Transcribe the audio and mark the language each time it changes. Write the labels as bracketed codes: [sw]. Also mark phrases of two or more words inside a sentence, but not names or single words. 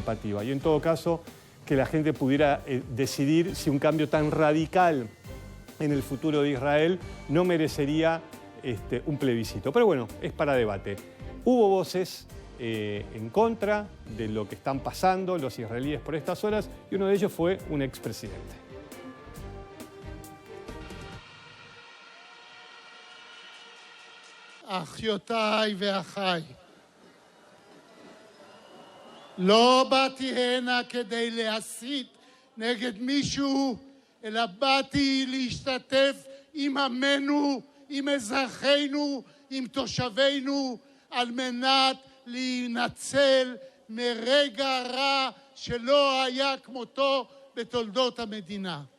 [es] Y en todo caso, que la gente pudiera decidir si un cambio tan radical en el futuro de Israel no merecería un plebiscito. Pero bueno, es para debate. Hubo voces en contra de lo que están pasando los israelíes por estas horas y uno de ellos fue un expresidente. [he] אחיותיי ואחיי, לא באתי הנה כדי להסית נגד מישהו, אלא באתי להשתתף עם עמנו, עם אזרחינו, עם תושבינו, על מנת להינצל מרגע רע שלא היה כמותו בתולדות המדינה.